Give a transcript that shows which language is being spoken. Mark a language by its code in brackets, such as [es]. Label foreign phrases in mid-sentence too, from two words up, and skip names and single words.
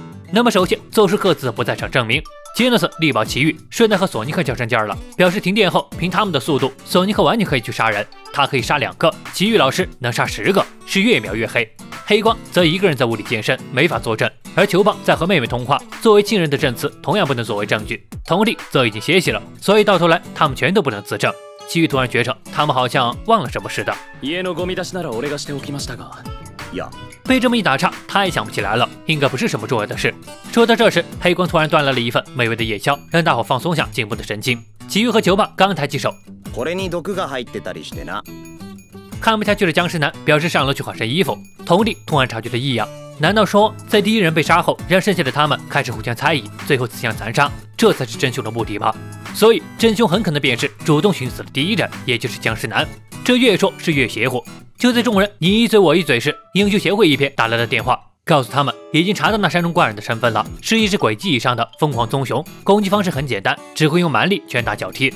[zh] 那么首先做出各自的不在场证明。杰诺斯力保奇遇，顺带和索尼克较上劲儿了，表示停电后凭他们的速度，索尼克完全可以去杀人，他可以杀2个，奇遇老师能杀10个，是越描越黑。黑光则一个人在屋里健身，没法作证，而球棒在和妹妹通话，作为亲人的证词同样不能作为证据。童力则已经歇息了，所以到头来他们全都不能自证。奇遇突然觉着他们好像忘了什么似的。 [ja] 家のゴミ出しなら俺がしておきましたが。 [zh] 被这么一打岔，他也想不起来了，应该不是什么重要的事。说到这时，黑光突然端来了一份美味的夜宵，让大伙放松下紧绷的神经。奇遇和球棒刚抬起手， [ja] これに毒が入ってたりしてな。 [zh] 看不下去的僵尸男表示上楼去换身衣服。童力突然察觉了异样，难道说在第一人被杀后，让剩下的他们开始互相猜疑，最后自相残杀，这才是真凶的目的吗？所以真凶很可能便是主动寻死的第一人，也就是僵尸男。这越说是越邪乎。就在众人你一嘴我一嘴时，英雄协会一边打来了电话， 告诉他们已经查到那山中怪人的身份了，是一只轨迹以上的疯狂棕熊，攻击方式很简单，只会用蛮力拳打脚踢。